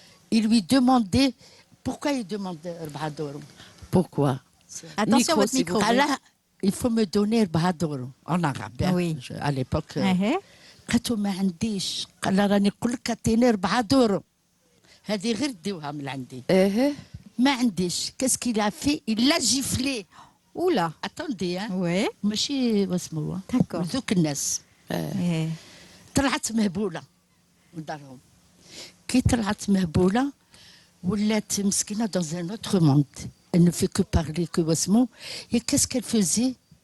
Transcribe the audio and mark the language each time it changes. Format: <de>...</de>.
<fr>Il lui demandait pourquoi il demandait Bahadoro. Pourquoi? Attention votre micro. Il faut me donner Bahadoro en arabe. Oui. À l'époque.</fr> <ar>قالت له ما عنديش قال لها راني نقول لك اعطيني 4 دورو هذه غير ديوها من عندي ما عنديش</ar> <fr>qu'est-ce qu'il a fait il l'a giflé. Oula. Attendez hein. Oui.</fr> <ar>ماشي واسمه</ar> <fr>D'accord.</fr> <ar>ذوك الناس طلعت مهبوله ودارهم كي طلعت مهبوله ولات مسكينه</ar> <fr>dans un autre monde. Elle ne fait que parler que</fr> <ar>واسمه</ar> <fr>et qu'est-ce qu'elle faisait.</fr>